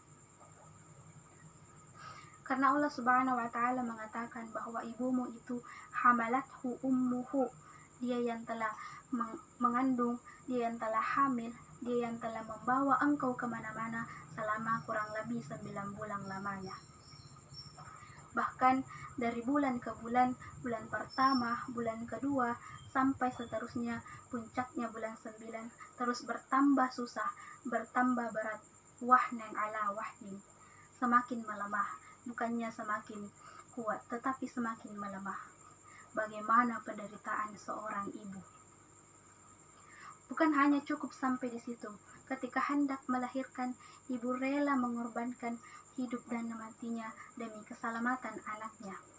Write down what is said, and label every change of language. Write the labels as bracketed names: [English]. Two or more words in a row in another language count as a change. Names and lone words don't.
[Indonesian] Karena Allah [Arabic] Subhanahu wa Ta'ala [Indonesian] mengatakan bahwa ibumu itu [Arabic] hamalathu ummuhu, [Indonesian] dia yang telah mengandung, dia yang telah hamil, dia yang telah membawa engkau kemana-mana selama kurang lebih 9 bulan lamanya. Bahkan dari bulan ke bulan, bulan pertama, bulan kedua, sampai seterusnya, puncaknya bulan 9, terus bertambah susah, bertambah berat, [Arabic] wahnan ala wahnin, [Indonesian] semakin melemah, bukannya semakin kuat, tetapi semakin melemah. Bagaimana penderitaan seorang ibu. Bukan hanya cukup sampai di situ, ketika hendak melahirkan, ibu rela mengorbankan hidup dan matinya demi keselamatan anaknya.